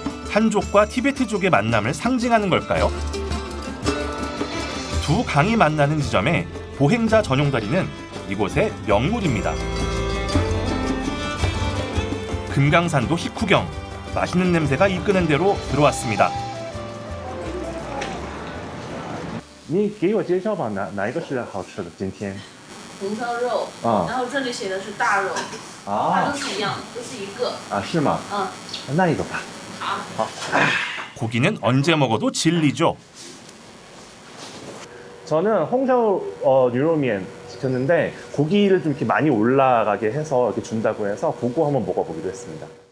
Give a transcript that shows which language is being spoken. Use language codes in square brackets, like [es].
[ko] 한족과 티베트족의 만남을 상징하는 걸까요? 두 강이 만나는 지점에 보행자 전용 다리는 이곳의 명물입니다. 금강산도 식후경, 맛있는 냄새가 이끄는 대로 들어왔습니다. [zh] 你给我介绍吧，哪一个是好吃的？今天红烧肉，然后这里写的是大肉，它啊都是一样，都是一个。啊是吗？那一个吧。好。 [ko] 고기는 언제 먹어도 진리죠. 저는 홍샤오 뉴로면 시켰는데 고기를 좀 이렇게 많이 올라가게 해서 이렇게 준다고 해서 그거 한번 먹어보기로 했습니다.